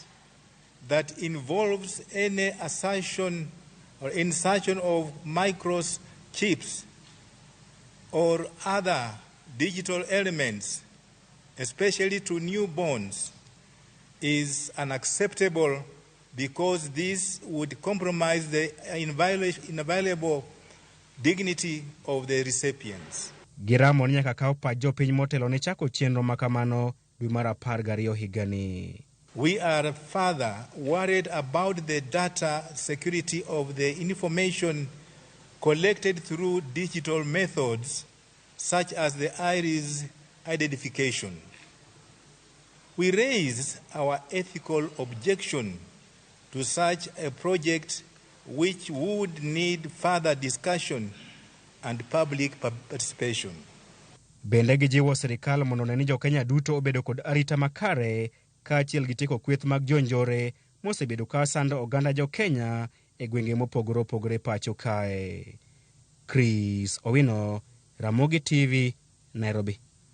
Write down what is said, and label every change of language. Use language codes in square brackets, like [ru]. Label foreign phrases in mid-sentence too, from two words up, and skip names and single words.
[en] that involves any assertion or insertion of microchips or other digital elements, especially to newborns, is unacceptable because this would compromise the inviolable dignity of the recipients. [luo] Giramo ni nyaka kaw pach jopiny motelo ne chako chenro makamano dwe mar 12 higani. [en] We are further worried about the data security of the information collected through digital methods such as the iris identification. We raise our ethical objection to such a project which would need further discussion and public participation. [luo] Bende gijiwo sirkal mondo ne ni jokenya duto obedo kod arita makare kaachiel gi tieko kweth mag jonjore mosebedo ka sando oganda jokenya e gwenge mopogore opogore pacho kae. Chris Owino, Ramogi TV, Nairobi.